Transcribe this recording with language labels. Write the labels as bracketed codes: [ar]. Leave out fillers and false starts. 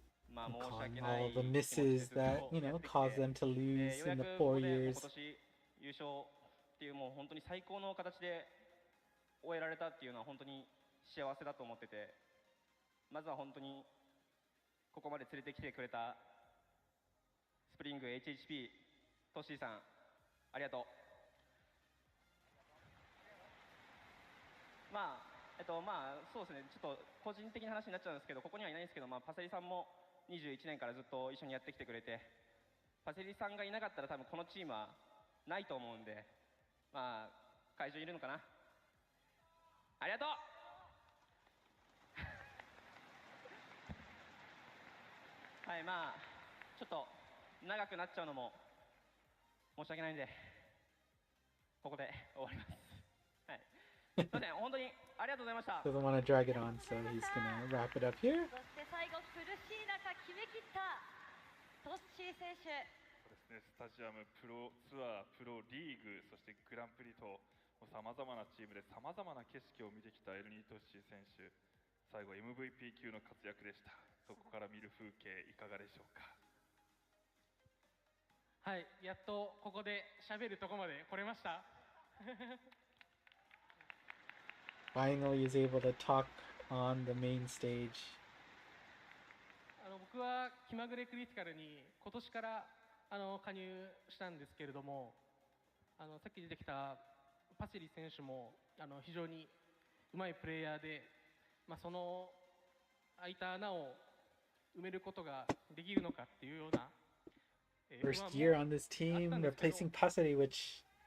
[en] Recalling all the misses that, caused them to lose in the 4 years. [ja] 今年優勝っていうもう本当に最高の形で終えられたっていうのは本当に幸せだと思ってて、まずは本当にここまで連れてきてくれたスプリング HHP トッシーさん、ありがとう。そうですね、ちょっと個人的な話になっちゃうんですけど、ここにはいないんですけど、パセリさんも21年からずっと一緒にやってきてくれて、パセリさんがいなかったら多分このチームはないと思うんで、会場いるのかな、ありがとうはい、ちょっと長くなっちゃうのも申し訳ないんで、ここで終わります。はい、すいません、本当にありがとうございました。 [en] Doesn't want to drag it on, so he's gonna wrap it up here. [ja] そして最後苦しい中決めきったトッシー選手。そうですね、スタジアムプロツアー、プロリーグ、そしてグランプリとさまざまなチームでさまざまな景色を見てきたエルニー・トッシー選手、最後 MVP 級の活躍でした。そこから見る風景いかがでしょうか。はい、やっとここで喋るとこまで来れました。 [en] Finally is able to talk on the main stage. [ja] 僕は気まぐれクリティカルに今年から加入したんですけれども、さっき出てきたパセリ選手も非常にうまいプレイヤーで、その空いた穴を埋めることができるのかっていうような、 [en] First year on this team, replacing Pasari, which,